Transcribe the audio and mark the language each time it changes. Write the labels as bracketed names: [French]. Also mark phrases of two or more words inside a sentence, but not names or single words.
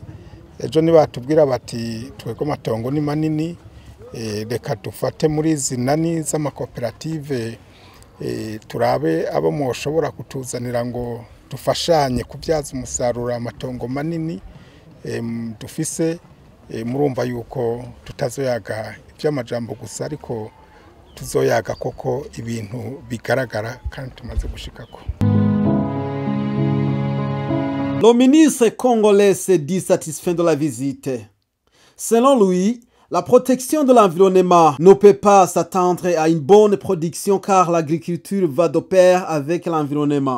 [Rundi] Ejo nibatubwira bati twego matongo ni manini, reka dufate muri zinani z'amakoperative turabe abo mwoshobora kutuzanira ngo dufashanye kubyaza umusaruro amatongo manini dufise. Murumva yuko tutazoyaga iby'amajambo gusa ariko tuzoyaga koko ibintu bigaragara kandi tumaze gushikako. [French] Le ministre congolais s'est dit satisfait de la visite. Selon lui, la protection de l'environnement ne peut pas s'attendre à une bonne production car l'agriculture va de pair avec l'environnement.